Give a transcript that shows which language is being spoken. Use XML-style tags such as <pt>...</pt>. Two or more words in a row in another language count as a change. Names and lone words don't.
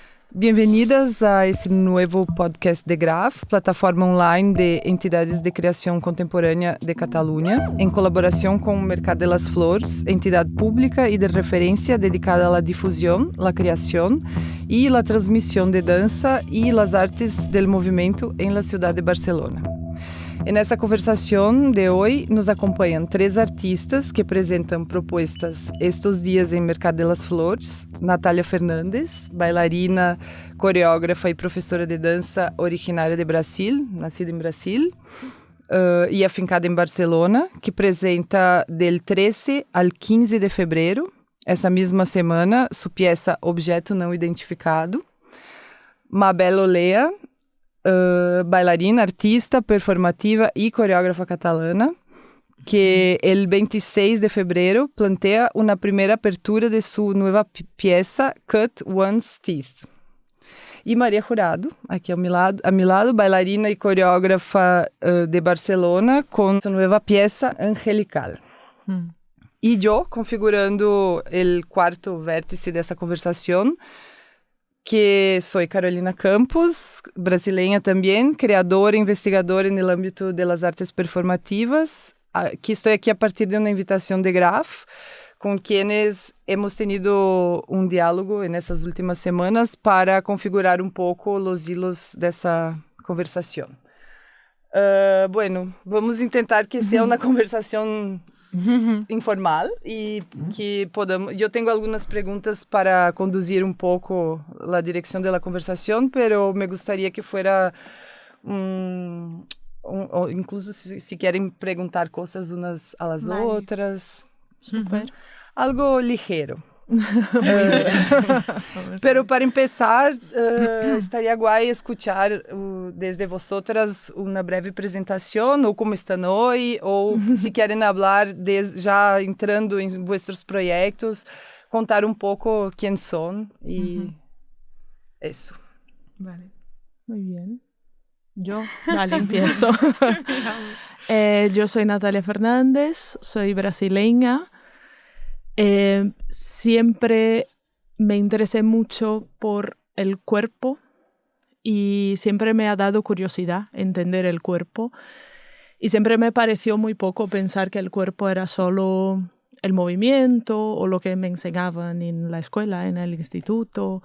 <pt>Bienvenidas a esse novo podcast de Graf, plataforma online de entidades de criação contemporânea de Catalunha, em colaboração com o Mercat de las Flors, entidade pública e de referência dedicada à difusão, à criação e à transmissão de dança e</pt> <es>las artes del</es> <pt>movimento em</pt> <es>la ciudad</es> <pt>de Barcelona. Nessa conversação de hoje nos acompanham 3 artistas que apresentam propostas estes dias em Mercat de las Flores: Natália Fernandes, bailarina, coreógrafa e professora de dança originária de Brasil, nascida em Brasil, e afincada em Barcelona, que apresenta</pt> <es>del 13 al 15</es> <pt>de fevereiro, essa mesma semana, sua peça Objeto Não Identificado. Mabel Olea, bailarina, artista, performativa e coreógrafa catalana, que el 26 de fevereiro plantea uma primeira apertura de sua nova peça Cut One's Teeth. E Maria Jurado, aqui a meu lado, bailarina e coreógrafa de Barcelona, com sua nova peça Angelical. E eu, configurando o quarto vértice dessa conversação, que sou Carolina Campos, brasileira também, criadora e investigadora no âmbito das artes performativas, que estou aqui a partir de uma invitação de Graf, com</pt> <es>quienes hemos tenido</es> <pt>um diálogo nessas últimas semanas para configurar um pouco os hilos dessa conversação. Bueno, vamos tentar que seja uma conversação informal e que podamos. Eu tenho algumas perguntas para conduzir um pouco a direção da conversação, pero me gostaria</pt> <es>que fuera incluso</es> <pt>se querem perguntar coisas umas a las outras. Super. Algo ligeiro.</pt> <es>Pero para empezar, estaria guay escuchar desde vosotras</es> <pt>uma breve apresentação, ou como estão hoje, ou se querem falar, já entrando em vossos projetos, contar um pouco quem são e isso.</pt> <es>Vale, muy bien. Vale, empiezo. Yo soy Natalia Fernández, soy brasileña. Siempre me interesé mucho por el cuerpo y siempre me ha dado curiosidad entender el cuerpo y siempre me pareció muy poco pensar que el cuerpo era solo el movimiento o lo que me enseñaban en la escuela, en el instituto.</es>